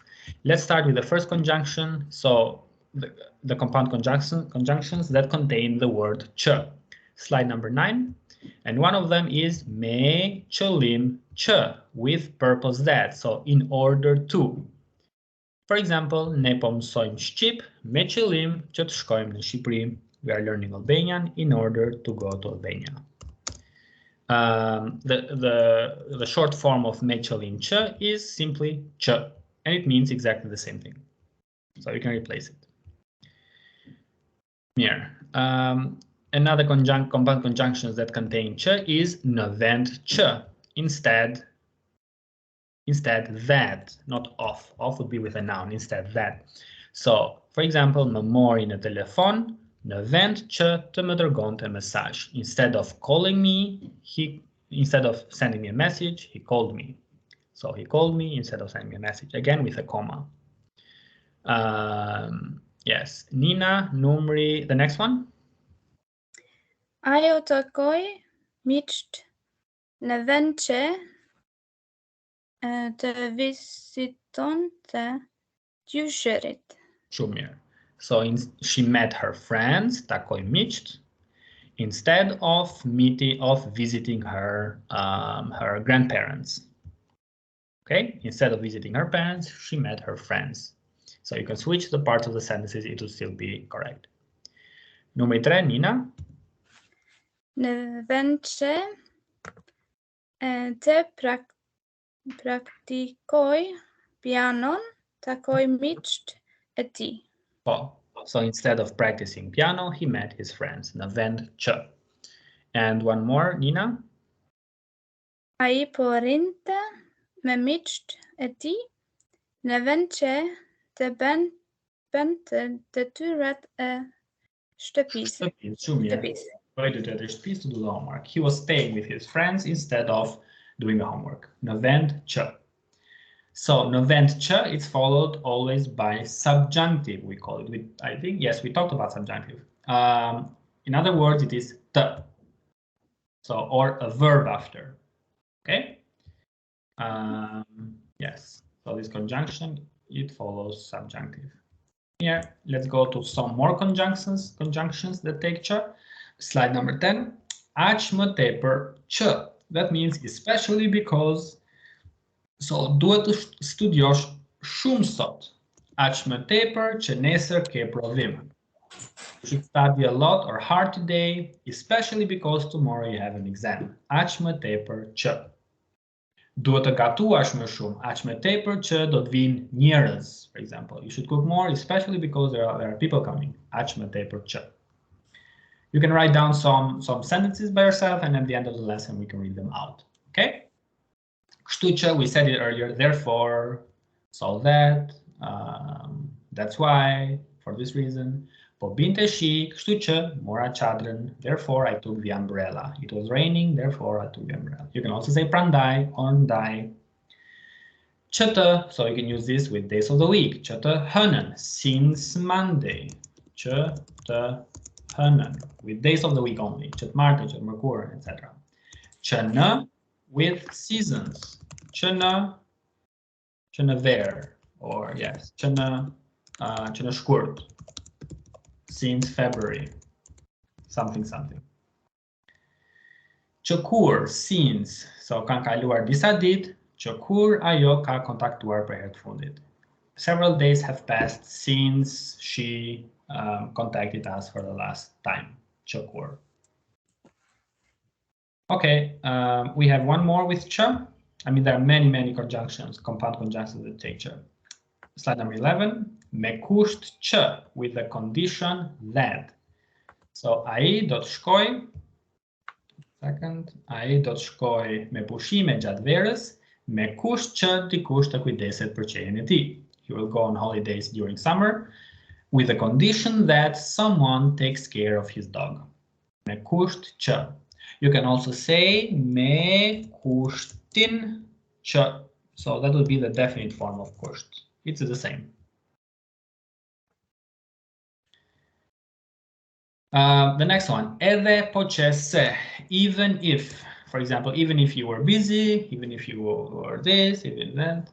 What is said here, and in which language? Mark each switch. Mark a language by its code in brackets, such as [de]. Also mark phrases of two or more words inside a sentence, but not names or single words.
[en] Let's start with the first conjunction. So the compound conjunctions that contain the word ch. Slide number 9. And one of them is [sq] me qëllim ch, [en] with purpose that, so in order to. For example, [sq] ne po mësojmë shqip me qëllim që të shkojmë në Shqipëri. [en] We are learning Albanian in order to go to Albania. The short form of [sq] me qëllim ç [en] is simply ç, and it means exactly the same thing. So you can replace it. Mirë. Another compound conjunctions that contain ch is [sq] në vend ç. [en] Instead that, not of. Of would be with a noun, instead that. So, for example, [sq] më mori në telefon në vend që të më dërgonte mesazh. [en] Instead of calling me, instead of sending me a message, he called me. So he called me instead of sending me a message, again with a comma. Yes, Nina, numri, the next one. [sq] Ajo takoi miqt në vend që të vizitonte gjyqërit. Shumë mirë. [en] So she met her friends, [sq] takoi miqt, [en] instead of visiting her her grandparents. Okay, instead of visiting her parents, she met her friends. So you can switch the parts of the sentences, it will still be correct. [sq] Numri 3, Nina. Në vend që të praktikoj pianon, takoj miqt e tij. [en] Oh, so instead of practicing piano, he met his friends. [sq] Në vend që. [en] And one more, Nina. [sq] Ai po rrinte me miqt e tij në vend që të bënte detyrat e shtëpisë. Shtëpisë. [en] To do the homework. He was staying with his friends instead of doing the homework. [sq] Në vend që. So në vend që, [en] it's followed always by subjunctive, we call it. I think, yes, we talked about subjunctive. In other words, it is të. So, or a verb after. Okay? Yes, so this conjunction, it follows subjunctive. Here, let's go to some more conjunctions that take ch. Slide number 10. [sq] Aq më tepër ch. [en] That means especially because. [sq] So duhet të studiosh shumë sot. Aq më tepër që nesër ke provim. [en] You should study a lot or hard today, especially because tomorrow you have an exam. [sq] Aq më tepër që. Duhet të gatuash më shumë. Aq më tepër që do të vinë njerëz, [en] for example. You should cook more, especially because there are people coming. [sq] Aq më tepër që. [en] You can write down some sentences by yourself, and at the end of the lesson we can read them out. Okay? [sq] Kështu që, [en] we said it earlier, therefore, so that, that's why, for this reason. [sq] Po binte shi, kështu që, mora çadrën, [en] therefore I took the umbrella. It was raining, therefore I took the umbrella. You can also say [sq] prandaj, ondaj. Që, [en] so you can use this with days of the week. [sq] Që të hënën, [en] since Monday. [sq] Që të Hënën, [en] with days of the week only. [sq] Që të martë, që të mërkurën, etc. Që në, [en] with seasons. [sq] Që në ver, [en] or yes, [sq] që në shkurt. [en] Since February. Something. [sq] Që kur, [en] since, so [sq] kanë kaluar disa ditë, që kur ajo ka kontaktuar për herë të fundit. [en] Several days have passed since she contacted us for the last time. [sq] Që kur. [en] Okay, we have one more with ch. I mean, there are many conjunctions, compound conjunctions that take ch. Slide number 11. [sq] Me kusht ch, [en] with the condition that. [sq] So ai do të shkoj. Second, ai do të shkoj me pushime gjatë verës, me kusht që dikush të kujdeset për qenien e tij. [en] He will go on holidays during summer, with the condition that someone takes care of his dog. [sq] Me kusht që. [en] You can also say [sq] me kushtin që. [en] So that would be the definite form of kusht. It's the same. The next one, [sq] edhe po që se, [en] even if, for example, even if you were busy, even if you were this, even that.